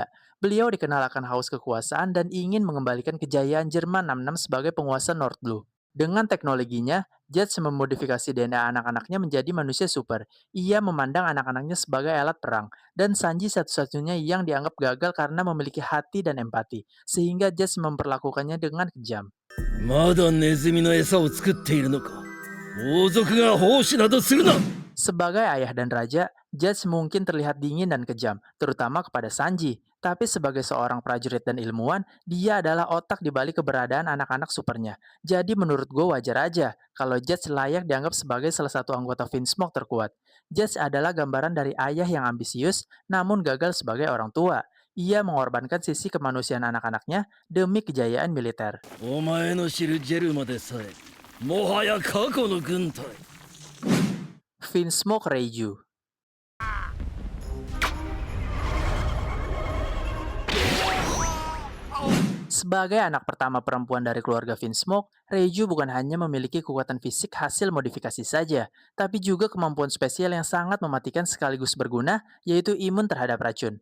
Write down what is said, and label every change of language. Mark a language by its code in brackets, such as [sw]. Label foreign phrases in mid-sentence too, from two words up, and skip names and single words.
[id] Beliau dikenal akan haus kekuasaan dan ingin mengembalikan kejayaan Jerman 66 sebagai penguasa North Blue. Dengan teknologinya, Judge memodifikasi DNA anak-anaknya menjadi manusia super. Ia memandang anak-anaknya sebagai alat perang, dan Sanji satu-satunya yang dianggap gagal karena memiliki hati dan empati, sehingga Judge memperlakukannya dengan kejam. [ja] まだネズミの餌を作っているのか。王族が奉仕などするな。 [id] Sebagai ayah dan raja, Judge mungkin terlihat dingin dan kejam, terutama kepada Sanji. Tapi sebagai seorang prajurit dan ilmuwan, dia adalah otak di balik keberadaan anak-anak supernya. Jadi menurut gue wajar aja kalau Judge layak dianggap sebagai salah satu anggota Vinsmoke terkuat. Judge adalah gambaran dari ayah yang ambisius, namun gagal sebagai orang tua. Ia mengorbankan sisi kemanusiaan anak-anaknya demi kejayaan militer. [ja] お前の知るジェルまでさえもはや過去の軍隊。 [id] Vinsmoke Reiju. Sebagai anak pertama perempuan dari keluarga Vinsmoke, Reiju bukan hanya memiliki kekuatan fisik hasil modifikasi saja, tapi juga kemampuan spesial yang sangat mematikan sekaligus berguna, yaitu imun terhadap racun.